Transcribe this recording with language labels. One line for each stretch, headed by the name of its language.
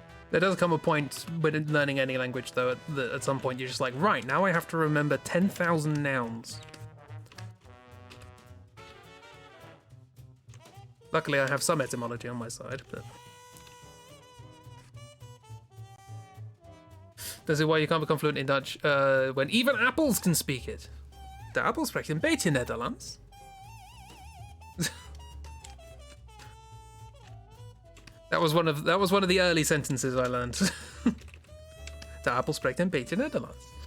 English: There does come a point when learning any language, though, that at some point you're just like, right, now I have to remember 10,000 nouns. Luckily, I have some etymology on my side, but... This is why you can't become fluent in Dutch when even apples can speak it.
Dutch: De appel spreekt een beetje Nederlands.
English: That was one of the early sentences I learned.
Dutch: De appel spreekt een beetje Nederlands.